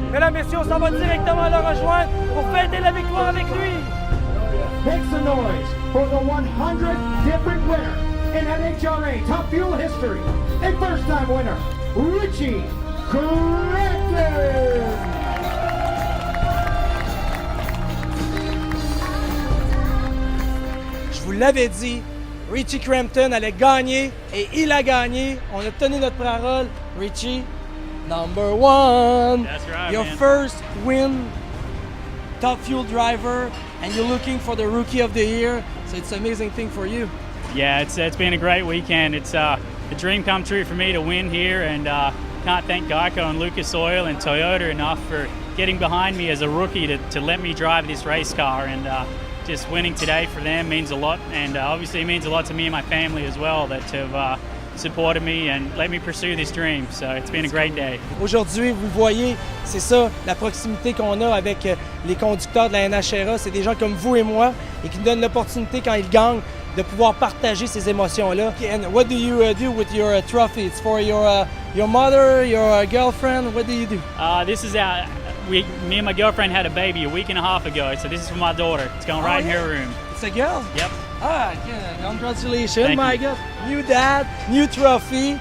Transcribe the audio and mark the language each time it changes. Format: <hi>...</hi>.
<fr>Mesdames, messieurs, on s'en va directement le rejoindre pour fêter la victoire avec lui.</fr> <en>Make some noise for the 100th different winner in NHRA Top Fuel history. A first-time winner, Richie Crampton!</en> <fr>Je vous l'avais dit, Richie Crampton allait gagner et il a gagné. On a tenu notre parole. Richie,</fr> <en>number one. That's right, Your man. first win, Top Fuel driver, and you're looking for the Rookie of the Year. So it's an amazing thing for you. Yeah, it's been a great weekend. It's a dream come true for me to win here, and can't thank Geico and Lucas Oil and Toyota enough for getting behind me as a rookie to let me drive this race car, and just winning today for them means a lot, and obviously it means a lot to me and my family as well that have supported me and let me pursue this dream. So it's been a great day.</en> <fr>Aujourd'hui, vous voyez, c'est ça, la proximité qu'on a avec les conducteurs de la NHRA. C'est des gens comme vous et moi et qui nous donnent l'opportunité quand ils gagnent de pouvoir partager ces émotions-là.</fr> <en>And what do you do with your trophy? It's for your mother, your girlfriend? What do you do? This is me and my girlfriend had a baby a week and a half ago, so this is for my daughter. It's going right in her room. It's a girl? Yep. Ah, yeah. Congratulations, Thank my you. God. New dad, new trophy.</en>